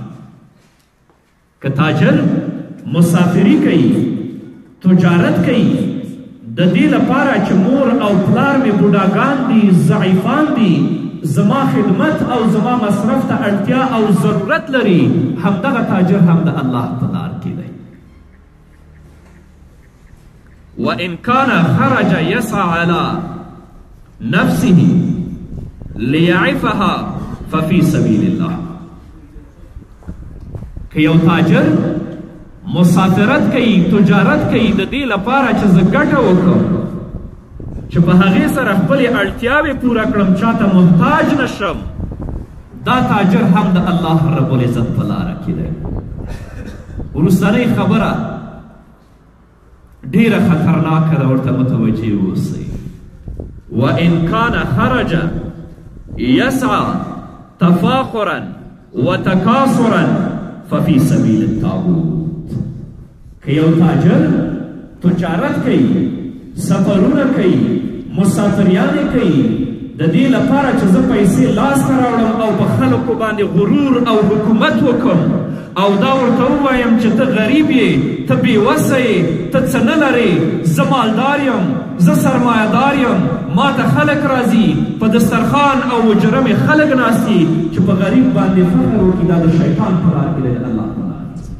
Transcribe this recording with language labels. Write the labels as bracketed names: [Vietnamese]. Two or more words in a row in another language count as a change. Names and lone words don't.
[Pashto] که تاجر مسافری کوي، تجارت کوي، د دې لپاره چې مور او پلار مې بوډاګان دي، ضعیفان دي، زما خدمت او زما مصرف ته اړتیا او ضرورت لري، همدغه تاجر هم د الله په لار کې دی. [Arabic] وان کان خرج یسعى على نفسه لیعفها ففی سبیل الله. [Pashto] که یو تاجر مسافرت کوي، تجارت کوي د دې لپاره چې زه ګټه وکړم، چې په هغې سره خپلې اړتیاوې پوره کړم، چاته محتاج نشم، دا تاجر هم د الله [Arabic] رب العزت [Pashto] په لاره کې دی. وروستنۍ خبره ډیره خطرناکه ده، ورته متوجه اوسئ. [Arabic] وان کان خرج یسعى تفاخرا وتکاثرا ففي سبیل الطاغوت. [Pashto] که یو تاجر تجارت کوي، سفرونه کوي، مسافریانې کوي د دې لپاره چې زه پیسې لاسته راوړم او په خلکو باندې غرور او حکومت وکړم او دا ورته ووایم چې ته غریب یې، ته بېوسه یې، ته څه نه لرې، زه مالدار یم، زه سرمایهدار یم، ما ته خلک راځي، په دسترخوان او وجره مې خلک ناست دي، چې په غریب باندې فخر وکړي، دا د شیطان په لار کې دی، د الله په لار.